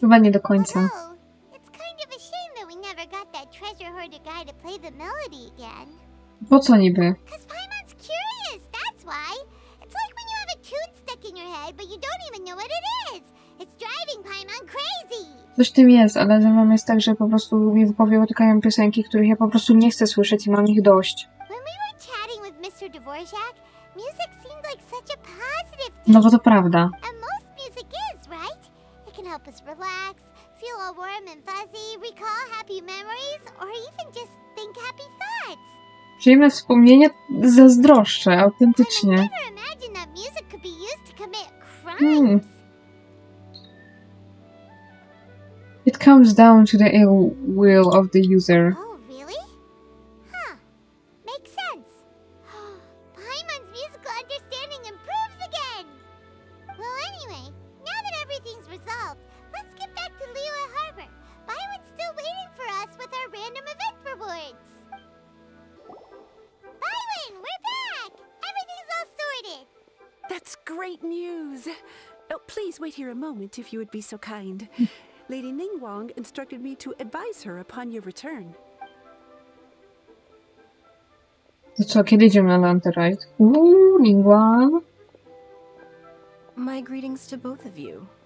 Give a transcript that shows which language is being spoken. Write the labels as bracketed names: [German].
[Polish] Chyba nie do końca. [English] Although, it's kind of a shame that we never got that treasure hoarder guy to play the melody again. [Polish] Po co niby? [English] Cause Paimon's curious, that's why. It's like when you have a tune stuck in your head, but you don't even know what it is. It's driving Paimon crazy. [Polish] Coś w tym jest, ale ze mną jest tak, że po prostu mi w głowie utykają piosenki, których ja po prostu nie chcę słyszeć i mam ich dość. [English] When we were chatting with Mr. Dvorak, music seemed like such a positive thing. [Polish] No bo to prawda. [English] And most music is, right? It can help us relax, feel all warm and fuzzy, recall happy memories, or even just think happy thoughts. [Polish] Przyjemne wspomnienia zazdroszczę, autentycznie. [English] And I never imagined that music could be used to commit crimes. It comes down to the ill will of the user. Oh, really? Huh. Makes sense. Paimon's musical understanding improves again. Well, anyway, now that everything's resolved, let's get back to Liyue Harbor. Byron's still waiting for us with our random event rewards. Byron, we're back! Everything's all sorted. That's great news. Oh, please wait here a moment if you would be so kind. Lady Ningguang instructed me to advise her upon your return. [Polish] To co, kiedy idziemy na Rite? [English] Ningguang. My greetings to both of you.